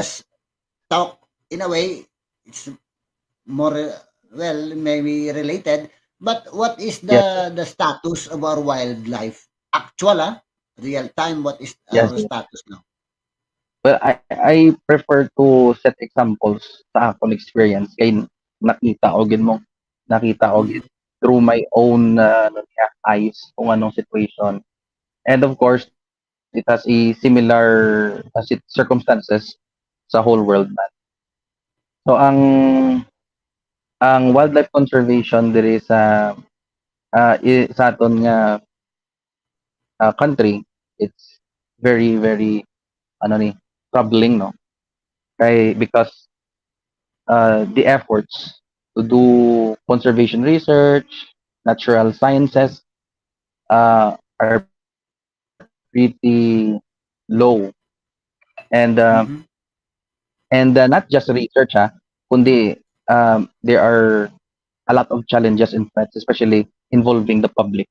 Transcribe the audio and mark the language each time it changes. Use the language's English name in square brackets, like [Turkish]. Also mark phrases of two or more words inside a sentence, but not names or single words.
[English] just talk in a way. It's more well maybe related. But what is Yes, the status of our wildlife? Actual, real time, what is yes. our status now? Well, I prefer to set examples [Cebuano] sa akong [English] experience [Cebuano] kay nakita og Mhm, [English] through my own [Cebuano] ano niya, [English] eyes [Filipino] kung anong [English] situation. And of course, it has a similar circumstances sa whole world man. So ang wildlife conservation [Hiligaynon] diri sa aton nga [English] country, it's very [Cebuano] ano ni [English] troubling no kay because the efforts to do conservation research, natural sciences are pretty low. And mhm, not just research kundi there are a lot of challenges and threats, especially involving the public.